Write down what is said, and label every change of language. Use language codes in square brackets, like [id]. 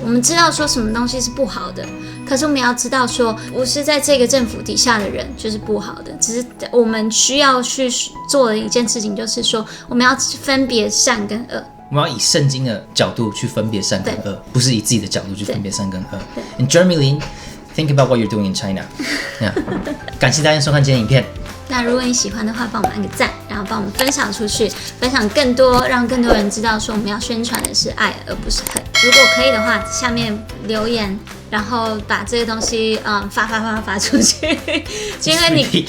[zh] 我们知道说什么东西是不好的，可是我们要知道说，不是在这个政府底下的人就是不好的，只是我们需要去做的一件事情，就是说我们要分别善跟恶。我们要以圣经的角度去分别善跟恶，不是以自己的角度去分别善跟恶。 [en] And Jeremy Lin，think about what you're doing in China 。 [zh] 感谢大家收看今天的影片。那如果你喜欢的话，帮我们按个赞，然后帮我们分享出去，分享更多，让更多人知道说我们要宣传的是爱而不是恨。如果可以的话，下面留言，然后把这些东西发出去，因为你